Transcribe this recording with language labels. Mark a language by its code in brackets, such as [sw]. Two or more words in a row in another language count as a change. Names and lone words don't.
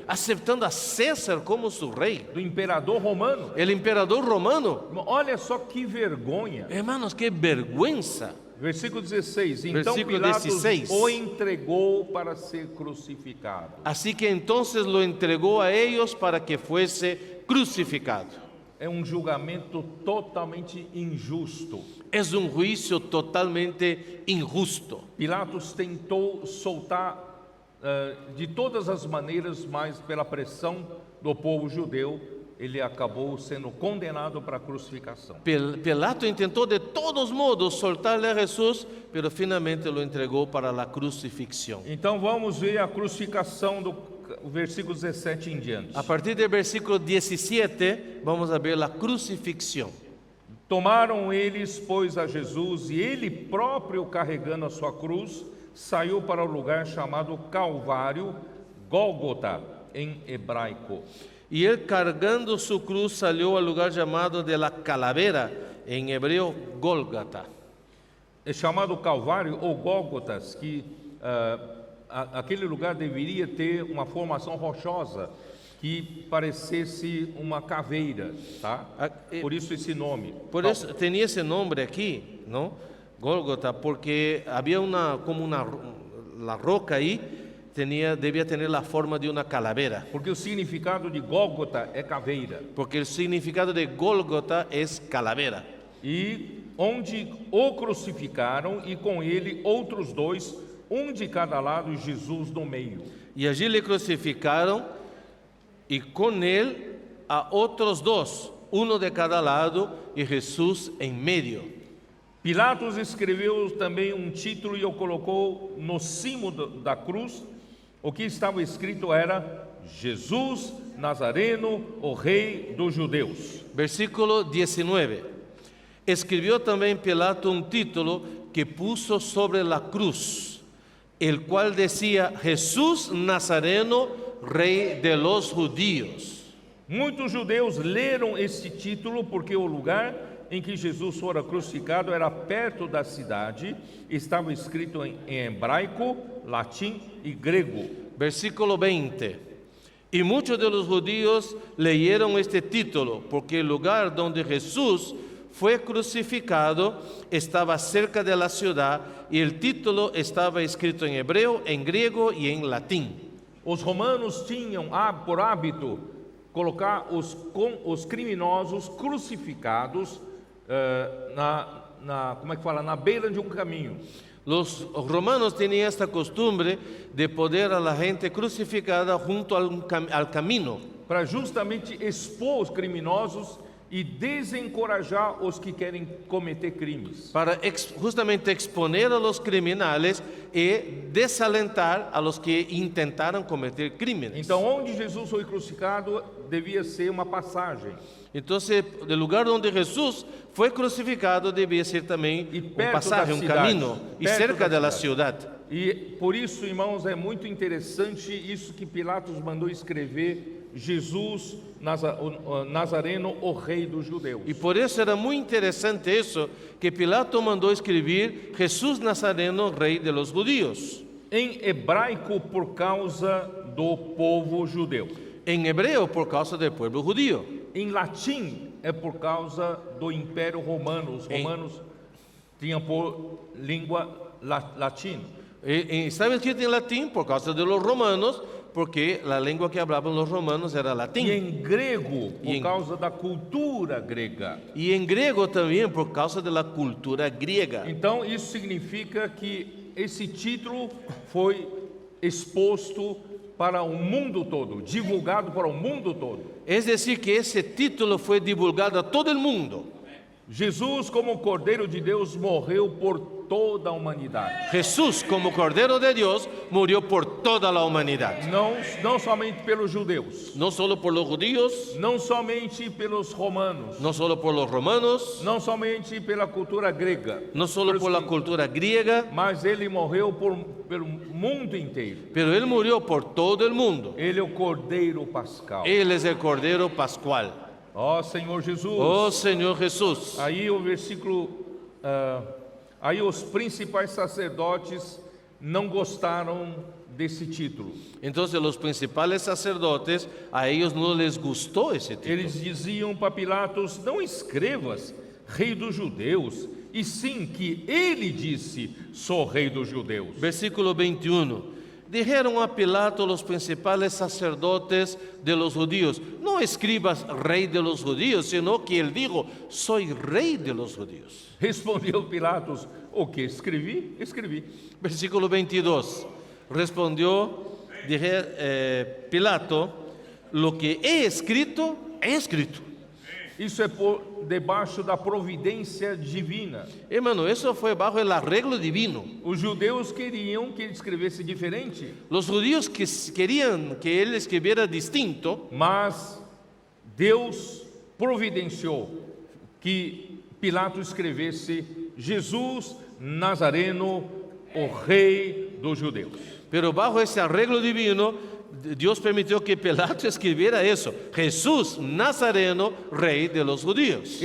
[es] aceptando a César como su rey, [pt] do imperador romano. [es] el emperador romano. [pt] Irmão, olha só que vergonha. [es] Hermanos, qué vergüenza. [pt] Versículo 16. Então Versículo Pilatos 16. o entregou para ser crucificado. [es] Así que entonces lo entregó a ellos para que fuese crucificado. [pt] É um julgamento totalmente injusto. [es] Es un juicio totalmente injusto. [pt] Pilatos tentou soltar de todas as maneiras, mas pela pressão do povo judeu, ele acabou sendo condenado para a crucificação. [es] Pilato intentó de todos modos soltarle a Jesús, pero finalmente lo entregó para la crucifixión. [pt] Então vamos ver a crucificação do versículo 17 em diante. [es] A partir del versículo 17, vamos a ver la crucifixión. [pt] Tomaram eles, pois, a Jesus, e ele próprio, carregando a sua cruz, saiu para o lugar chamado Calvário, Gólgota, em hebraico. [es] Y él, cargando su cruz, salió al lugar llamado de la calavera, en hebreo Gólgata. [pt] É chamado Calvário ou Gólgotas, que aquele lugar deveria ter uma formação rochosa que parecesse uma caveira, tá? Por isso esse nome. [es] Por eso tenía ese nombre aquí, ¿no? Gólgota, porque había la roca ahí debía tener la forma de una calavera, [pt] Porque o significado de Gólgota é caveira. [es] porque el significado de Gólgota es calavera. [pt] E onde o crucificaram, e com ele outros dois, um de cada lado, e Jesus no meio. [es] Y allí le crucificaron y con él a otros dos, uno de cada lado y Jesús en medio. [pt] Pilatos escreveu também um título e o colocou no cimo da cruz. O que estava escrito era: Jesus Nazareno, o rei dos judeus. Versículo 19. [es] Escribió también Pilato un título que puso sobre la cruz, el cual decía: Jesús Nazareno, rey de los judíos. [pt] Muitos judeus leram este título porque o lugar em que Jesus fora crucificado era perto da cidade. Estava escrito em hebraico, latim e grego. Versículo 20. [es] Y muchos de los judíos leyeron este título porque el lugar donde Jesús fue crucificado estaba cerca de la ciudad y el título estaba escrito en hebreo, en griego y en latín. [pt] Os romanos tinham por hábito colocar os criminosos crucificados na beira de um caminho. [es] Los romanos tenían esta costumbre de poner a la gente crucificada junto al camino, [pt] Para justamente expor os criminosos e desencorajar os que querem cometer crimes. [es] para justamente exponer a los criminales y desalentar a los que intentaron cometer crímenes. [pt] Então, onde Jesus foi crucificado devia ser uma passagem. [es] Entonces, el lugar donde Jesús fue crucificado debía ser también Y un [pt] perto [es] pasaje, [pt] da [es] un [pt] cidade, [es] camino, y [pt] perto [es] cerca [pt] da [es] de la [pt] cidade. [es] ciudad. [pt] E por isso, irmãos, é muito interessante isso que Pilatos mandou escrever: Jesus Nazareno, o rei dos judeus. [es] Y por eso era muy interesante eso que Pilato mandó escribir: Jesús Nazareno, rey de los judíos. [pt] Em hebraico, por causa do povo judeu. [es] En hebreo, por causa del pueblo judío. [pt] Em latim, é por causa do Império Romano. Os romanos tinham por língua latim. [es] Estaba escrito en latín por causa de los romanos, porque la lengua que hablaban los romanos era [pt] E [es] latín. [pt] em grego, por E em- causa da cultura grega. [es] Y en griego también por causa de la cultura griega. [pt] Então, isso significa que esse título foi exposto para o mundo todo, divulgado para o mundo todo. [es] Es decir, que ese título fue divulgado a todo el mundo. [pt] Jesus, como Cordeiro de Deus, morreu por toda a humanidade. [es] Jesús, como Cordero de Dios, murió por toda la humanidad. [pt] Não somente pelos judeus, [es] No solo por los judíos, [pt] não somente pelos romanos, [es] no solo por los romanos, [pt] não somente pela cultura grega, [es] no solo por la cultura griega, [pt] mas ele morreu pelo mundo inteiro. [es] pero Él murió por todo el mundo. [pt] Ele é o Cordeiro Pascal. [es] Él es el Cordero Pascual. [pt] Ó Senhor Jesus. [es] Oh Señor Jesús. [pt] Aí o versículo, aí os principais sacerdotes não gostaram desse título. [es] Entonces los principales sacerdotes, a ellos no les gustó ese título. [pt] Eles diziam para Pilatos: não escrevas Rei dos Judeus, e sim que ele disse: sou Rei dos Judeus. Versículo 21. [es] Dijeron a Pilato los principales sacerdotes de los judíos: no escribas Rey de los judíos, sino que él dijo: soy Rey de los judíos. [pt] Respondeu Pilatos: o que escrevi? Escrevi. Versículo 22. [es] Respondió Pilato: lo que he escrito, he escrito. [pt] Isso é por debaixo da providência divina. [es] Hermano, eso fue bajo el arreglo divino. [pt] Os judeus queriam que ele escrevesse diferente, [es] Los judíos querían que él escribiera distinto, [pt] mas Deus providenciou que Pilato escrevesse Jesus Nazareno, o Rei dos Judeus. [es] pero bajo ese arreglo divino, Dios permitió que Pilato escribiera eso: Jesús Nazareno, Rey de los judíos.